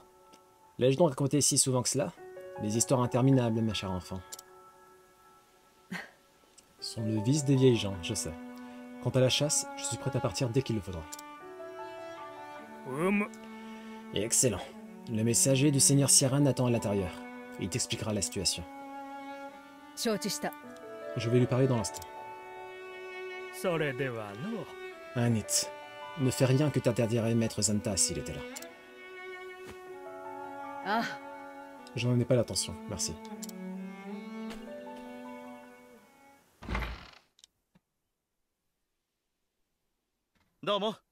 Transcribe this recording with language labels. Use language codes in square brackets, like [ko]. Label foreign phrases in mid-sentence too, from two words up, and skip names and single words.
[fr] L'ai-je donc raconté si souvent que cela? Des histoires interminables, ma chère enfant. Sont le vice des vieilles gens, je sais. Quant à la chasse, je suis prêt à partir dès qu'il le faudra. Excellent. Le messager du seigneur Ciaran attend à l'intérieur. Il t'expliquera la situation. [ja] 承知した [fr] Je vais lui parler dans l'instant. [ja] それではの。 [fr] Hanit, ne fais rien que t'interdirait Maître Zanta s'il était là. ああ J'en ai pas l'attention, merci. Domo.